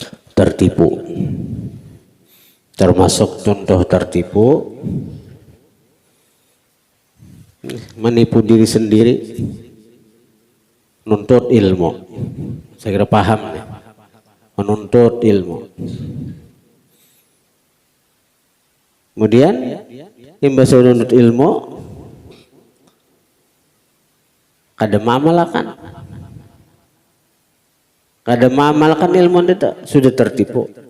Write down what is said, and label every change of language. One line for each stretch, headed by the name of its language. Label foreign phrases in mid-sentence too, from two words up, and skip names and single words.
Indonesian: tertipu. Termasuk contoh tertipu menipu diri sendiri, menuntut ilmu. Saya kira paham nih, menuntut ilmu.
Banjar: Kemudian imbas menuntut ilmu, kada mengamalkan ilmu itu sudah tertipu.